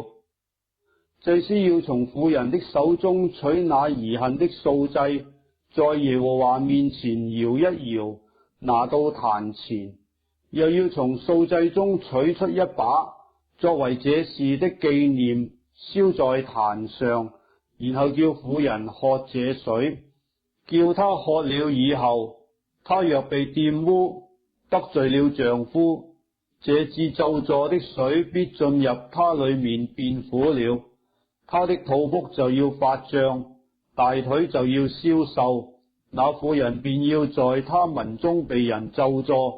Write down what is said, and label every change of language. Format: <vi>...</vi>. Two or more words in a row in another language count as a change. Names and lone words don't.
<zh>祭司要從婦人的手中取那儀行的素祭，在耶和華面前搖一搖，拿到壇前，又要從素祭中取出一把，作為這事的紀念，燒在壇上，然後叫婦人喝這水。叫他喝了以後，他若被玷污，得罪了丈夫，這致咒詛的水必進入他裏面變苦了。他的肚腹就要發脹，大腿就要消瘦，那婦人便要在他民中被人咒詛。</zh>